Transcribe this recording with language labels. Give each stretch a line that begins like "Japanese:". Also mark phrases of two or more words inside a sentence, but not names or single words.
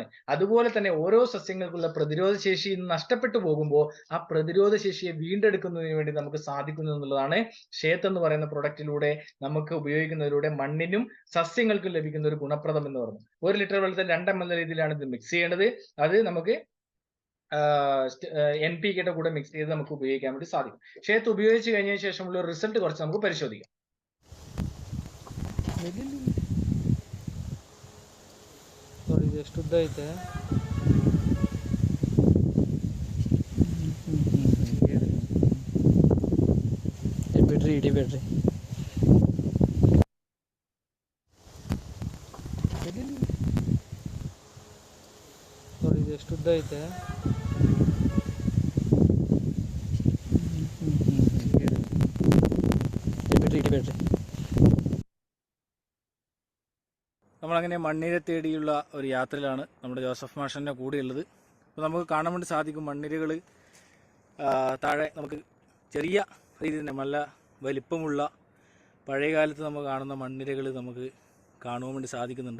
Malayalam: അതുപോലെ തന്നെ ഓരോ സസ്യങ്ങൾക്കുള്ള പ്രതിരോധ ശേഷി നഷ്ടപ്പെട്ടു പോകുമ്പോൾ ആ പ്രതിരോധ ശേഷിയെ വീണ്ടെടുക്കുന്നതിന് വേണ്ടി നമുക്ക് സാധിക്കുന്നു എന്നുള്ളതാണ് ക്ഷേത്രം എന്ന് പറയുന്ന പ്രൊഡക്റ്റിലൂടെ നമുക്ക് ഉപയോഗിക്കുന്നതിലൂടെ മണ്ണിനും സസ്യങ്ങൾക്കും ലഭിക്കുന്ന ഒരു ഗുണപ്രദം എന്ന് പറയുന്നത്. 1 ലിറ്റർ വെള്ളത്തിൽ 2 ml രീതിയിലാണ് ഇത് മിക്സ് ചെയ്യേണ്ടത്. അത് നമുക്ക് NPK കൂടെ മിക്സ് ചെയ്ത് നമുക്ക് ഉപയോഗിക്കാൻ വേണ്ടി സാധിക്കും. ക്ഷേത്രം ഉപയോഗിച്ച് കഴിഞ്ഞതിന് ശേഷമുള്ള റിസൾട്ട് കുറച്ച് നമുക്ക് പരിശോധിക്കാം.
Kannada: ಬ್ಯಾಟ್ರಿ ನೋಡಿ ಇದು ಎಷ್ಟು ಉದ್ದ ಐತೆ.
Malayalam: ಬ್ಯಾಟ್ರಿ നമ്മളങ്ങനെ മണ്ണിര തേടിയുള്ള ഒരു യാത്രയിലാണ് നമ്മുടെ ജോസഫ് മാഷൻ്റെ കൂടെയുള്ളത്. അപ്പോൾ നമുക്ക് കാണാൻ വേണ്ടി സാധിക്കും മണ്ണിരകൾ താഴെ നമുക്ക് ചെറിയ രീതിയിൽ തന്നെ നല്ല വലിപ്പമുള്ള പഴയ കാലത്ത് നമ്മൾ കാണുന്ന മണ്ണിരകൾ നമുക്ക് കാണുവാൻ വേണ്ടി സാധിക്കുന്നുണ്ട്.